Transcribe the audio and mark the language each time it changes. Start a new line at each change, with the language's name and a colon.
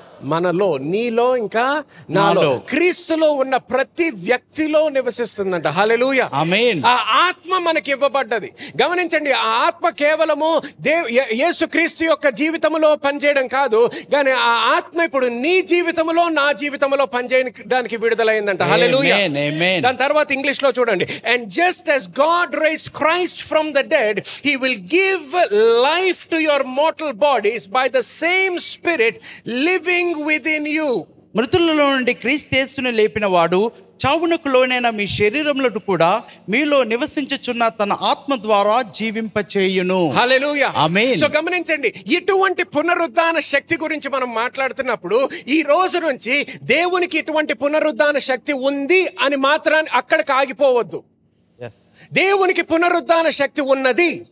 Telugu: మనలో, నీలో, ఇంకా నాలో, క్రీస్తులో ఉన్న ప్రతి వ్యక్తిలో నివసిస్తుందంట. హల్లెలూయా. ఆమేన్. ఆ ఆత్మ మనకి ఇవ్వబడ్డది. గమనించండి, ఆ ఆత్మ కేవలము యేసు క్రీస్తు యొక్క జీవితంలో పనిచేయడం కాదు, కానీ ఆ ఆత్మ ఇప్పుడు నీ జీవితంలో, నా జీవితంలో పనిచేయడానికి విడుదలైందంట. హల్లెలూయా. దాని తర్వాత ఇంగ్లీష్ లో చూడండి.
English: And just as God raised Christ from the dead, he will give life to your mortal bodies by the same spirit living within you.
Telugu: మృతులలో నుండి క్రీస్తు యేసుని లేపిన వాడు చావునకు లోనైన మీ శరీరములను కూడా మీలో నివసించుచున్న తన ఆత్మ ద్వారా జీవింపచేయును. హల్లెలూయా. ఆమేన్. సో గమనించండి, ఇటువంటి పునరుద్ధాన శక్తి గురించి మనం మాట్లాడుతున్నప్పుడు ఈ రోజు నుంచి దేవునికి ఇటువంటి పునరుద్ధాన శక్తి ఉంది అని మాత్రాన్ని అక్కడికి ఆగిపోవద్దు. దేవునికి పునరుద్ధాన శక్తి ఉన్నది,